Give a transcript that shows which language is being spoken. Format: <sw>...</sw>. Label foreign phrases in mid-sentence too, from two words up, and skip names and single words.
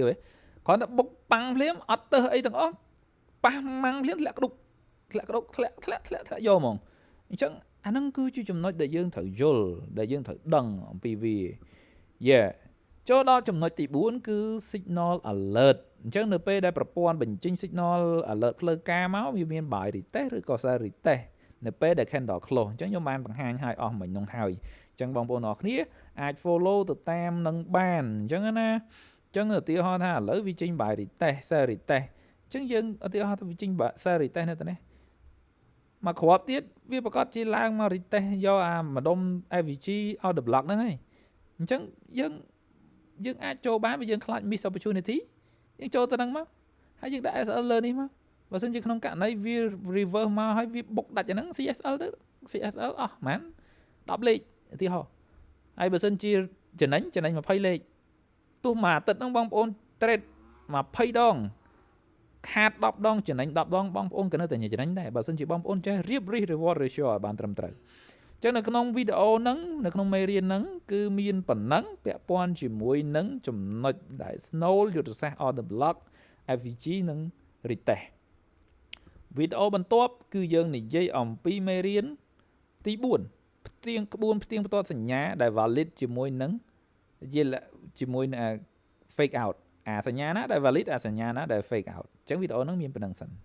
<km>ឯងគ្រាន់តែបុកប៉ាំងភ្លាមអត់ទៅអីទាំងអស់ប៉ះម៉ាំងភ្លាមធ្លាក់ក្ដុកធ្លាក់យកហ្មងអញ្ចឹងអាហ្នឹងគឺជាចំណុចដែលយើងត្រូវយល់ដែលយើងត្រូវដឹងអំពីវាចូលដល់ចំណុចទី4គឺ</km> <en>signal alert</en> <km>អញ្ចឹងនៅពេលដែលប្រព័ន្ធបញ្ចេញ</km> <en>signal alert</en> <km>ផ្លូវការមកវាមាន</km> <en>buy retest</en> <km>ឬក៏</km> <en>sell retest</en> <km>នៅពេលដែល</km> <en>candle close</en> <km>អញ្ចឹងខ្ញុំបានបង្ហាញឲ្យអស់មិញនោះហើយអញ្ចឹងបងប្អូនអរគ្នាអាច follow ទៅតាមនឹងបានអញ្ចឹងណាអញ្ចឹងឧទាហរណ៍ថាឥឡូវវាចេញ</km> <en>buy retest sell retest</en> <km>អញ្ចឹងយើងឧទាហរណ៍ថាវាចេញ</km> <en>sell retest</en> <km>នៅទៅនេះមកគ្រាប់ទៀតវាប្រកាសជាឡើង មក retest យកអាម្ដុំ</km> <en>FVG order block</en> <km>ហ្នឹងហើយអញ្ចឹងយើងអាចចូលបានបើយើងខ្លាច</km> <en>miss opportunity</en> <km>យើងចូលទៅហ្នឹងមកហើយយើងដាក់ SL លើនេះមកបើសិនជាក្នុងករណីវា reverse មកហើយវាបុកដាច់អាហ្នឹង CSL ទៅ CSL អស់ហ្មង10លេខឧទាហរណ៍ហើយបើសិនជាចំណេញ20លេខទោះមួយអាទិត្យហ្នឹងបងប្អូន trade 20ដងខាត10ដងចំណេញ10ដងបងប្អូនក៏នៅតែចំណេញដែរបើសិនជាបងប្អូនចេះ រៀប</km> <en>risk reward ratio</en> <km>ឲ្យបានត្រឹមត្រូវអញ្ចឹងនៅក្នុងវីដេអូហ្នឹងនៅក្នុងមេរៀនហ្នឹងគឺមានប៉ុណ្ណឹងពាក់ព័ន្ធជាមួយនឹងចំណុចដែល Snow យុទ្ធសាស្ត្រ</km> <en>order block FVG</en> <km>និង retest វីដេអូបន្ទាប់គឺយើងនិយាយអំពីមេរៀនទី4ផ្ទៀងផ្ទាត់សញ្ញាដែល valid ជាមួយនឹង</km> <en>fake out</en> <km>អាសញ្ញាណាដែល valid អាសញ្ញាណាដែល</km> <en>fake out</en> <km>អញ្ចឹងវីដេអូហ្នឹងមានប៉ុណ្្នឹងសិន</km>